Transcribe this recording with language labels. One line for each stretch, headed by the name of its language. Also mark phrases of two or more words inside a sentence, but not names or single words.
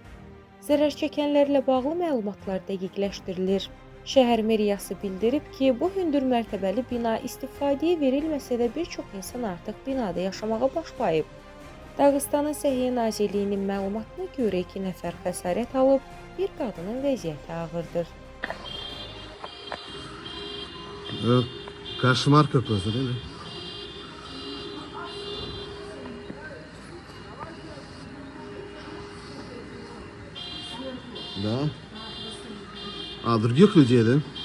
Azerbaijani: Zərər çəkənlərlə bağlı məlumatlar dəqiqləşdirilir. Şəhər meriyası bildirib ki, bu hündür mərtəbəli bina istifadəyə verilməsə də bir çox insan artıq binada yaşamağa başlayıb. Dağıstanın Səhiyyə Nazirliyinin məlumatına görə 2 nəfər xəsarət alıb, bir qadının vəziyyəti ağırdır.
Russian: Кошмар какой, смотри. Да. А других людей, да?